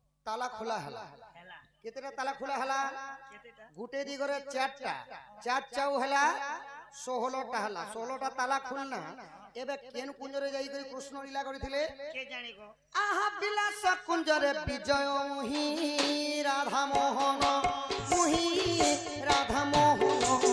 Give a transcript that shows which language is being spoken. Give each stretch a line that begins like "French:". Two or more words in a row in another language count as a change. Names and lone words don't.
Odia: ତାଲା ଖୋଲା ହେଲା ହେଲା କେତେଟା ତାଲା ଖୋଲା ହେଲା କେତେଟା ଗୋଟେ ଦିଗରେ ଚାରିଟା ଚାରି ଚାଉ ହେଲା 16ଟା ହେଲା 16ଟା ତାଲା ଖୋଲନା ଏବେ କେଉଁ କୁଞ୍ଜରେ ଯାଇ କରି କୃଷ୍ଣ ଲୀଳା କରିଥିଲେ କେ ଜାଣିବ ଆହା ବିଳାସ କୁଞ୍ଜରେ ବିଜୟ ମୁହିଁ ରାଧା ମୋହନ ମୁହିଁ ରାଧା ମୋହନ